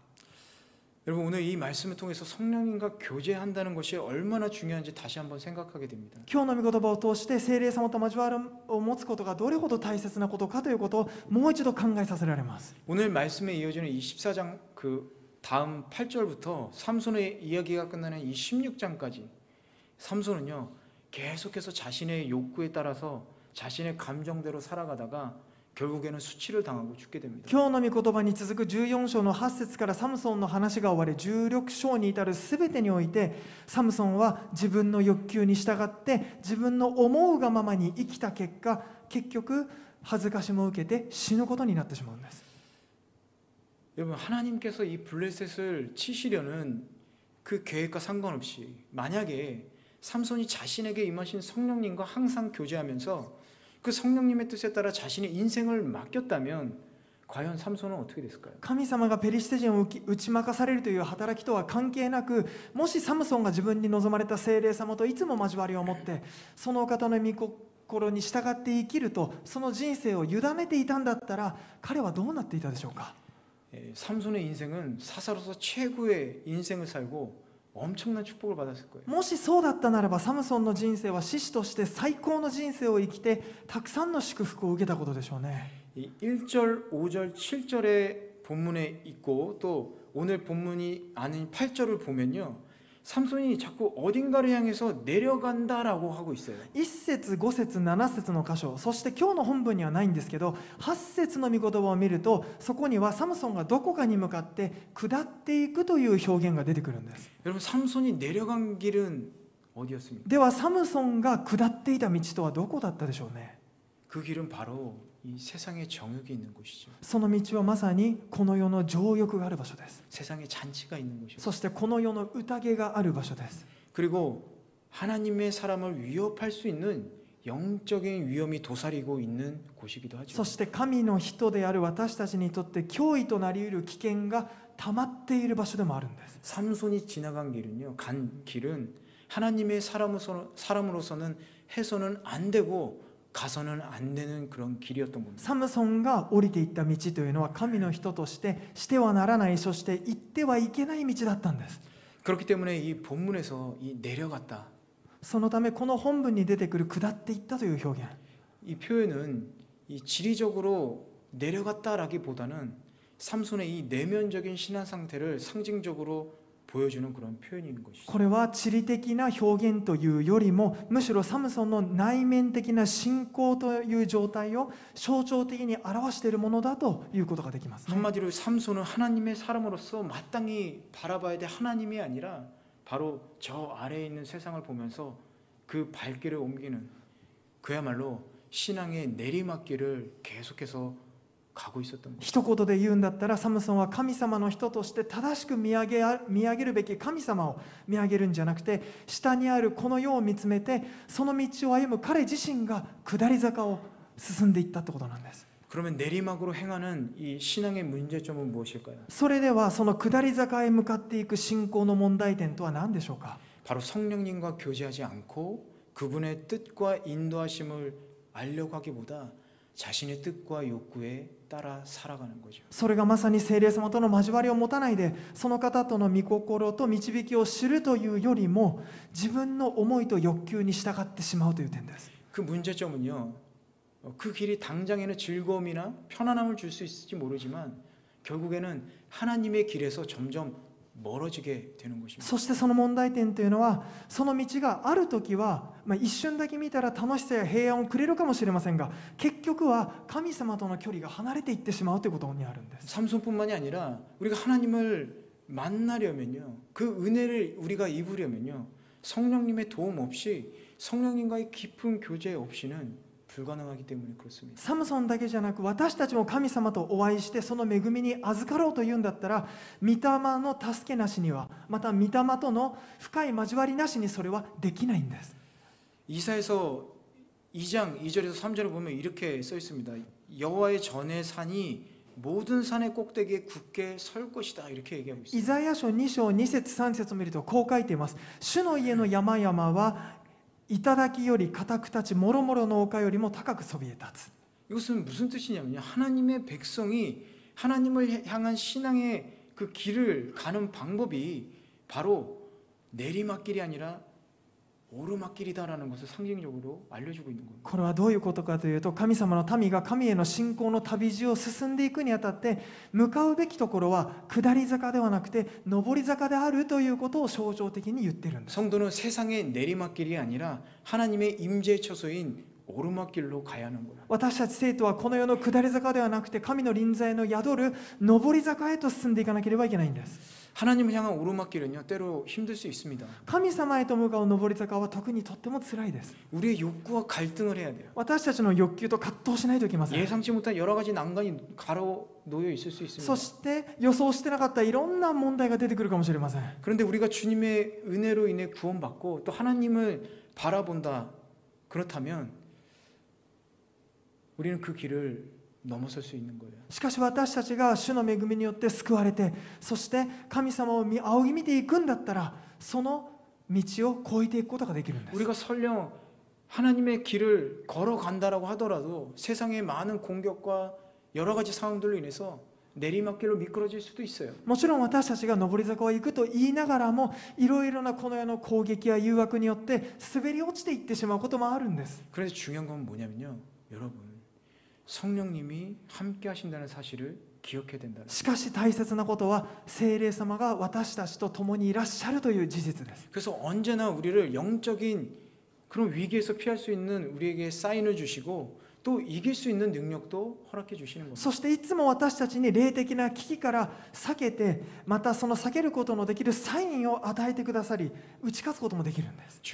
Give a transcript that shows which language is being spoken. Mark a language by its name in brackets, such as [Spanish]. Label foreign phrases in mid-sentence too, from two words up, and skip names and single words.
[Korean] 여러분 오늘 이 말씀을 통해서 성령님과 교제한다는 것이 얼마나 중요한지 다시 한번 생각하게 됩니다. [Japanese] 今日の御言葉を通して聖霊様と交わるを持つことがどれほど大切なことかということをもう一度考えさせられます。 [Korean] 오늘 말씀에 이어지는 이 14장 그 다음 8절부터 삼손의 이야기가 끝나는 이 16장까지 삼손은요 계속해서 자신의 욕구에 따라서 자신의 감정대로 살아가다가 결국에는 수치를 당하고 죽게 됩니다. [Japanese] 今日の御言葉に続く14章の8節からサムソンの話が終わり16章に至るすべてにおいてサムソンは自分の欲求に従って自分の思うがままに生きた結果結局恥ずかしも受けて死ぬことになってしまうんです。 [Korean] 여러분 하나님께서 이 블레셋을 치시려는 그 계획과 상관없이 만약에 삼손이 자신에게 임하신 성령님과 항상 교제하면서 그 성령님의 뜻에 따라 자신의 인생을 맡겼다면 과연 삼손은 어떻게 됐을까요? [Japanese] 神様がペリシテ人を打ち負かされるという働きとは関係なくもしサムソンが自分に望まれた聖霊様といつも交わりを持ってそのお方の御心に従って生きるとその人生を委ねていたんだったら彼はどうなっていたでしょうか。 [Korean] 삼손의 인생은 사사로서 최고의 인생을 살고 엄청난 축복을 받았을 거예요. [Japanese] もしそうだったならばサムソンの人生は獅子として最高の人生を生きてたくさんの祝福を受けたことでしょうね。 [Korean] 1절, 5절, 7절의 본문에 있고 또 오늘 본문이 아닌 8절을 보면요. 삼손이 자꾸 어딘가를 향해서 내려간다라고 하고 있어요. [Japanese] 1 節5節7節の箇所そして今日の本文にはないんですけど8節の御言葉を見るとそこにはサムソンがどこかに向かって下っていくという表現が出てくるんです。 [Korean] 여러분 삼손이 내려간 길은 어디였습니까? [Japanese] ではサムソンが下っていた道とはどこだったでしょうね。 [Korean] 그 길은 바로 이 세상의 정욕이 있는 곳이죠. [Japanese] その道はまさにこの世の情欲がある場所です。 [Korean] 세상에 잔치가 있는 곳이죠. [Japanese] そしてこの世の宴がある場所です。 [Korean] 그리고 하나님의 사람을 위협할 수 있는 영적인 위험이 도사리고 있는 곳이기도 하죠. [Japanese] そして神の人である私たちにとって脅威となり得る危険が溜まっている場所でもあるんです。 [Korean] 삼손이 지나간 길은요, 간 길은 하나님의 사람으로서는 해서는 안 되고 가서는 안 되는 그런 길이었던 겁니다. [Japanese] サムソンが降りていった道というのは神の人としてはならないそして行ってはいけない道だったんです。 [Korean] 그렇기 때문에 이 본문에서 이 내려갔다. [Japanese] そのためこの本文に出てくる下っていったという表現 [Korean] 이 표현은 이 지리적으로 내려갔다라기보다는 삼손의 이 내면적인 신앙 상태를 상징적으로 보여주는 그런 표현인 것이죠. [Japanese] これは地理的な表現というよりも、むしろサムソンの内面的な信仰という状態を象徴的に表しているものだということができますね。 [Korean] 한마디로 삼손은 하나님의 사람으로서 마땅히 바라봐야 될 하나님이 아니라 바로 저 아래에 있는 세상을 보면서 그 발길을 옮기는 그야말로 신앙의 내리막길을 계속해서 가고 있었던 거예요. [Japanese] 一言で言うんだったら、サムソンは神様の人として正しく見上げるべき神様を見上げるんじゃなくて、下にあるこの世を見つめて、その道を歩む彼自身が下り坂を進んでいったってことなんです。 [Korean] 그러면 내리막으로 행하는 이 신앙의 문제점은 무엇일까요? [Japanese] それではその下り坂へ向かっていく信仰の問題点とは何でしょうか。 [Korean] 바로 성령님과 교제하지 않고 그분의 뜻과 인도하심을 알려고 하기보다 자신의 뜻과 욕구에 따라 살아가는 거죠. [Japanese] それがまさに聖霊様との交わりを持たないで、その方との御心と導きを知るというよりも、自分の思いと欲求に従ってしまうという点です。 [Korean] 그 문제점은요, 그 길이 당장에는 즐거움이나 편안함을 줄 수 있을지 모르지만 결국에는 하나님의 길에서 점점 멀어지게 되는 것입니다. [Japanese] そしてその問題点というのは、その道がある時は、一瞬だけ見たら楽しさや平安をくれるかもしれませんが、結局は神様との距離が離れていってしまうということにあるんです。 [Korean] 삼손뿐만이 아니라 우리가 하나님을 만나려면요, 그 은혜를 우리가 입으려면요, 성령님의 도움 없이, 성령님과의 깊은 교제 없이는 불가능하기 때문에 그렇습니다. [Japanese] サムソンだけじゃなく、私たちも神様とお会いしてその恵みに預かろうというんだったら、御霊の助けなしには、また御霊との深い交わりなしにそれはできないんです。 [Korean] 이사에서 2장 2절에서 3절을 보면 이렇게 써 있습니다. 여호와의 전의 산이 모든 산의 꼭대기에 굳게 설 것이다, 이렇게 얘기하고 [Japanese] イ [Korean] 있습니다. [Japanese] ザヤ書2章2節3節を見るとこう書いています。主の家の山々は頂より固く立ち、もろもろの丘よりも高くそびえ立つ。 [Korean] 이것은 무슨 뜻이냐면요, 하나님의 백성이 하나님을 향한 신앙의 그 길을 가는 방법이 바로 내리막길이 아니라 오르막길이다라는 것을 상징적으로 알려주고 있는 겁니다. [Japanese] これはどういうことかというと、神様の民が神への信仰の旅路を進んでいくにあたって、向かうべきところは下り坂ではなくて上り坂であるということを象徴的に言っているんです。 [Korean] 성도는 세상의 내리막길이 아니라 하나님의 임재 처소인 오르막길로 가야 하는 거예요. [Japanese] 私たち生徒はこの世の下り坂ではなくて、神の臨在の宿る上り坂へと進んでいかなければいけないんです。 [Korean] 하나님을 향한 오르막길은요, 때로 힘들 수 있습니다. [Japanese] 神様へと向かう上り坂は特にとっても辛いです。 [Korean] 우리의 욕구와 갈등을 해야 돼요. [Japanese] 私たちの欲求と葛藤しないといけません。 [Korean] 예상치 못한 여러 가지 난관이 가로놓여 있을 수 있습니다. [Japanese] そして予想してなかったいろんな問題が出てくるかもしれません。 [Korean] 그런데 우리가 주님의 은혜로 인해 구원받고 또 하나님을 바라본다, 그렇다면 우리는 그 길을 넘어설 수 있는 거예요. [Japanese] しかし私たちが主の恵みによって救われて、そして神様を仰ぎ見ていくんだったら、その道を越えていくことができるんです。 [Korean] 우리가 설령 하나님의 길을 걸어간다라고 하더라도 세상의 많은 공격과 여러 가지 상황들로 인해서 내리막길로 미끄러질 수도 있어요. [Japanese] もちろん私たちが上り坂を行くと言いながらも、いろいろなこの世の攻撃や誘惑によって滑り落ちていってしまうこともあるんです。 [Korean] 그래서 중요한 건 뭐냐면요, 여러분, 성령님이 함께 하신다는 사실을 기억해야 된다. [Japanese] しかし大切なことは、聖霊様が私たちと共にいらっしゃるという事実です。 [Korean] 그래서 언제나 우리를 영적인 그런 위기에서 피할 수 있는 우리에게 사인을 주시고 또 이길 수 있는 능력도 허락해 주시는 겁니다. [Japanese] そしていつも私たちに霊的な危機から避けて、またその避けることのできるサインを与えてくださり、打ち勝つこともできるんです。